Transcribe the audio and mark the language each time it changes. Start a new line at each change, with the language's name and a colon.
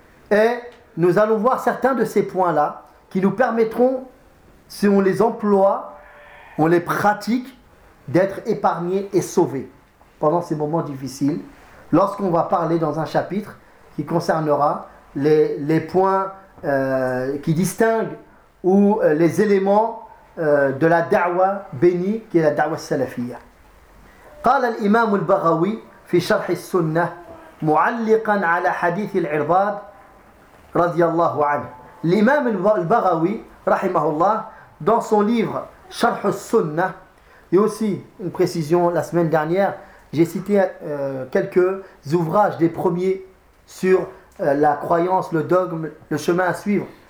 French: Et nous allons voir certains de ces points-là qui nous permettront, si on les emploie, on les pratique, d'être épargnés et sauvés pendant ces moments difficiles, lorsqu'on va parler dans un chapitre qui concernera les points qui distinguent ou les éléments de la da'wa bénie qui est la da'wa salafia.
Arabic: قال الإمام البغوي في شرح السنة معلقا على حديث العرباض رضي الله عنه.
French: L'imam al-Baghawi, rahimahullah, dans son livre Sharh al-Sunnah, et aussi une précision, la semaine dernière, j'ai cité quelques ouvrages des premiers sur la croyance, le dogme, le chemin à suivre.